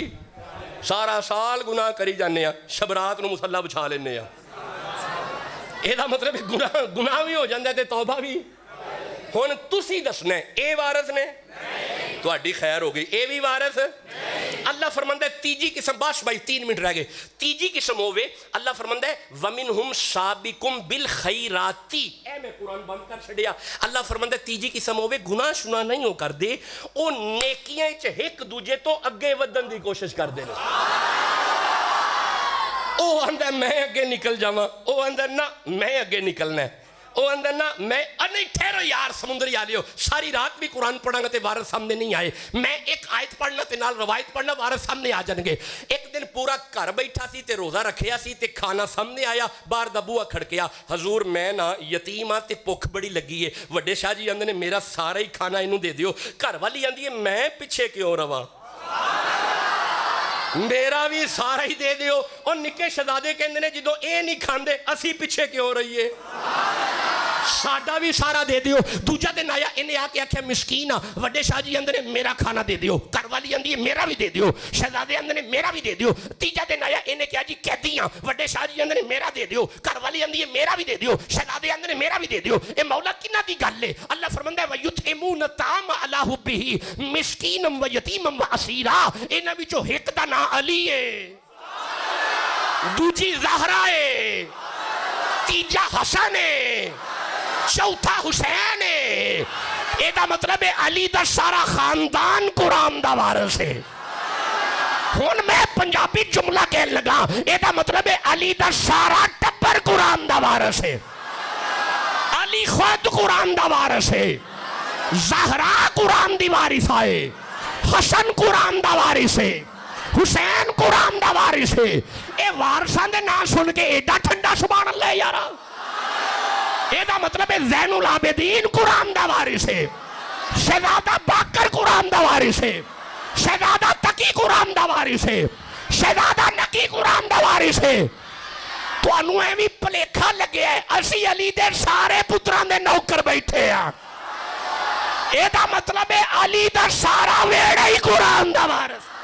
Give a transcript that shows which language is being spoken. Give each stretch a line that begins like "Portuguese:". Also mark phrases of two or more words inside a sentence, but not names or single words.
Punjabi: سارا سال گناہ کری جانے ہاں، شب رات نو مصلی بچھا لینے ہاں. اے دا مطلب گناہ بھی ہو جاندا ہے تے توبہ بھی. ہن تسی دسنا اے وارث نے؟ تہاڈی خیر ہو گئی. اے بھی وارث؟ اللہ فرماندا ہے تیجی قسم. بس بھائی 3 منٹ رہ گئے. تیجی قسم ہوے اللہ فرماندا ہے
Arabic: ومنہم سابقم بالخیرات.
Punjabi: اے میں قرآن بند کر چھڈیا. اللہ فرماندا ہے تیجی قسم ہوے گناہ شنا نہیں ہو کردے، او نیکیاں وچ ایک دوجے تو اگے ودن دی کوشش کردے نے. او آندا میں اگے نکل جاواں، او آندا نہ میں اگے نکلنا ہے، او اندر نا میں نہیں ٹھہرو یار سمندری آلیو ساری رات بھی قرآن پڑھاں گا تے وارث سامنے نہیں آئے. میں ایک آیت پڑھنا تے نال روایت پڑھنا وارث سامنے آ جان گے. ایک دن پورا گھر بیٹھا سی تے روزہ رکھیا سی تے کھانا سامنے آیا، باہر دا بوہا کھڑکیا. حضور میں نا یتیم ہاں تے بھوک بڑی لگی ہے. وڈے شاہ جی آندے نے میرا سارا ہی کھانا اینوں دے دیو. گھر والی آندی ہے میں پیچھے کیوں رواں، میرا بھی سارا ہی دے دیو. اور نکے شہزادے کہندے نے جدوں اے نہیں کھاندے اسی پیچھے کیوں رہیے، ساڈا بھی سارا دے دیو. دوجا دن آیا انہیں آ کے آکھیا مسکین آ. وڈے شاہ جی اندر نے میرا کھانا دے دیو. گھر والی اندی ہے میرا بھی دے دیو. شہزادے اندر نے میرا بھی دے دیو. تیجا دن آیا انہیں کہا جی قیدیاں. وڈے شاہ جی اندر نے میرا دے دیو. گھر والی اندی ہے میرا بھی دے دیو. شہزادے اندر نے میرا بھی دے دیو. اے مولا کنہ دی گل ہے. اللہ فرماندا ہے
Arabic: وَيُطْعِمُونَ الطَّعَامَ عَلَىٰ حُبِّهِ مِسْكِینًا وَیتیمًا وَاسِیرًا.
Punjabi: انہاں وچوں ایک دا نام علی ہے، دوجی زہرا ہے، تیجا حسن ہے، چوتھا حسین ہے. اے دا مطلب ہے علی دا سارا خاندان قرآن دا وارث ہے. ہن میں پنجابی جملہ کہنے لگا. اے دا مطلب ہے علی دا سارا ٹبر قرآن دا وارث ہے. علی خود قرآن دا وارث ہے، زہرا قرآن دی وارث ہے، حسن قرآن دا وارث ہے، حسین قرآن دا وارث ہے. اے وارثاں دے نام سن کے ایڈا ٹھنڈا
Arabic: سبحان اللہ
Punjabi: یارا. اے دا مطلب ہے زین العابدین قرآن دا وارث ہے، شہزادہ باقر قرآن دا وارث ہے، شہزادہ تقی قرآن دا وارث ہے، شہزادہ نقی قرآن دا وارث ہے. تو انہوں ایوی پلیکھا لگے ہے اسی علی دے سارے پتران دے نوکر بیٹھے ہیں. اے دا مطلب ہے علی دا سارا ویڑا ہی قرآن دا وارث.